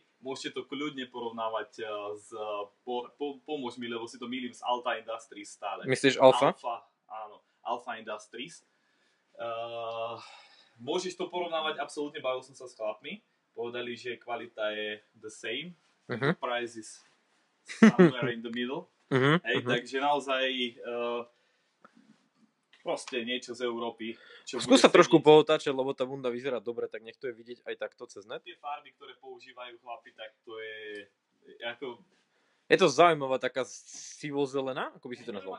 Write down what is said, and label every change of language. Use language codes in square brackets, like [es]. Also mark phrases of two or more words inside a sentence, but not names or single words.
[sk] Môžete to kľudne porovnávať pomôž mi, lebo si to mýlim s Alta Industries stále. Myslíš Alfa? Áno, Alfa Industries. Môžeš to porovnávať, absolútne, bavil som sa s chlapmi. Povedali, že kvalita je [en] the same. Price is somewhere in the middle. [sk] Takže naozaj proste niečo z Európy. Skús sa trošku pootáčať, lebo tá bunda vyzerá dobre, tak nech to je vidieť aj takto cez net. Tie farby, ktoré používajú chlapi, tak to je ako... Je to zaujímavá taká sivo-zelená, ako by si to nazval?